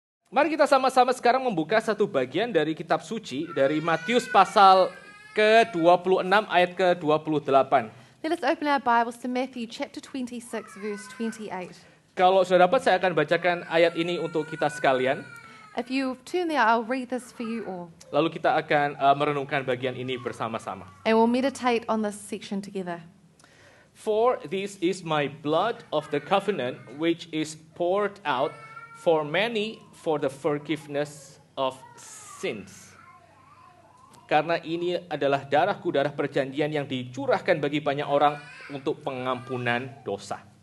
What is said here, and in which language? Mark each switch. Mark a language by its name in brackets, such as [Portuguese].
[Indonesian] Mari kita sama-sama sekarang membuka satu bagian dari kitab suci dari Matius pasal ke-26 ayat ke-28. [English] Let us open our Bibles to Matthew chapter 26, verse 28. [Indonesian] Kalau sudah dapat, saya akan bacakan ayat ini untuk kita sekalian. [English] If you turn there, I'll read this for you all. [Indonesian] Lalu kita akan merenungkan bagian ini bersama-sama. [English] And we'll meditate on this section together. For this is my blood of the covenant, which is poured out for many for the forgiveness of sins. [Indonesian] Karena ini adalah darahku, darah perjanjian yang dicurahkan bagi banyak orang untuk pengampunan dosa.